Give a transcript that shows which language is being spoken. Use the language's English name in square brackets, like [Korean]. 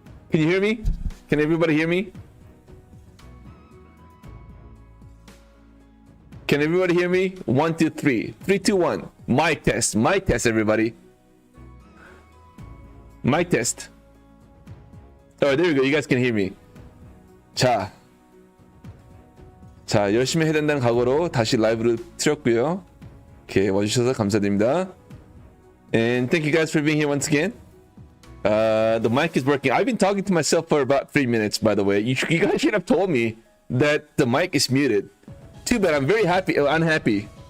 [English] Can you hear me? Can everybody hear me? Can everybody hear me? 1, 2, 3. 3, 2, 1. Mic test. Mic test, everybody. Mic test. Oh, there we go. You guys can hear me. [Korean] 자, 열심히 해야 된다는 각오로 다시 라이브를 틀었고요. 오케이, 와주셔서 감사드립니다. [English] And thank you guys for being here once again. The mic is working. I've been talking to myself for about 3 minutes, by the way. You guys should have told me that the mic is muted. Too bad. I'm very unhappy.